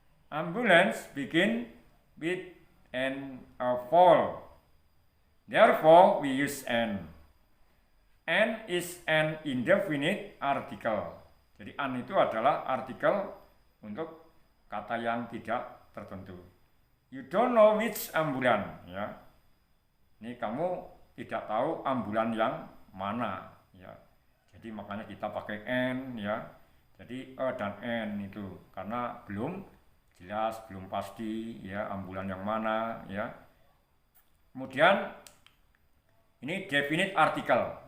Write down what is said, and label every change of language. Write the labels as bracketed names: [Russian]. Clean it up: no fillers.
[English] Ambulance begin with an vowel. Therefore we use an. An is an indefinite article. [Indonesian] Jadi an itu adalah artikel untuk kata yang tidak tertentu. [English] You don't know which ambulance, ya. [Indonesian] Ini kamu tidak tahu ambulan yang mana, ya. Jadi makanya kita pakai n, ya. Jadi e dan n itu karena belum jelas, belum pasti, ya, ambulan yang mana, ya. Kemudian ini definite article.